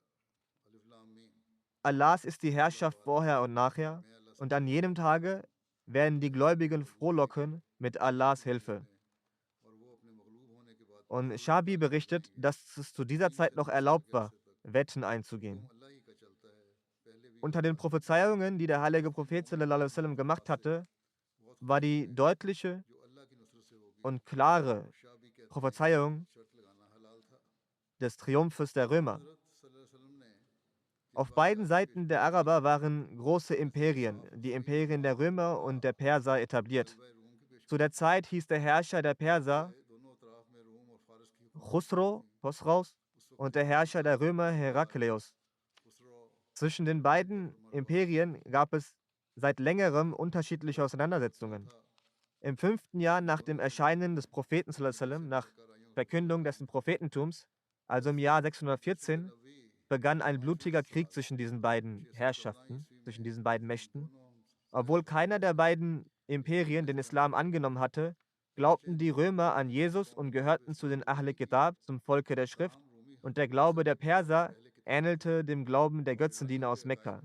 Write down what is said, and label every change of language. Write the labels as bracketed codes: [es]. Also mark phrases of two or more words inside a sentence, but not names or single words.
[de] Allahs ist die Herrschaft vorher und nachher, und an jenem Tage werden die Gläubigen frohlocken mit Allahs Hilfe. Und Shabi berichtet, dass es zu dieser Zeit noch erlaubt war, Wetten einzugehen. Unter den Prophezeiungen, die der heilige Prophet [ar] صلى الله عليه وسلم [de] gemacht hatte, war die deutliche und klare Prophezeiung des Triumphes der Römer. Auf beiden Seiten der Araber waren große Imperien, die Imperien der Römer und der Perser, etabliert. Zu der Zeit hieß der Herrscher der Perser Khosraus, und der Herrscher der Römer Herakleios. Zwischen den beiden Imperien gab es seit längerem unterschiedliche Auseinandersetzungen. Im 5. Jahr nach dem Erscheinen des Propheten [ar] صلى الله عليه وسلم, [de] nach Verkündung dessen Prophetentums, also im Jahr 614, begann ein blutiger Krieg zwischen diesen beiden Herrschaften, zwischen diesen beiden Mächten. Obwohl keiner der beiden Imperien den Islam angenommen hatte, glaubten die Römer an Jesus und gehörten zu den [ar] أهل كتاب, [de] zum Volke der Schrift, und der Glaube der Perser ähnelte dem Glauben der Götzendiener aus Mekka.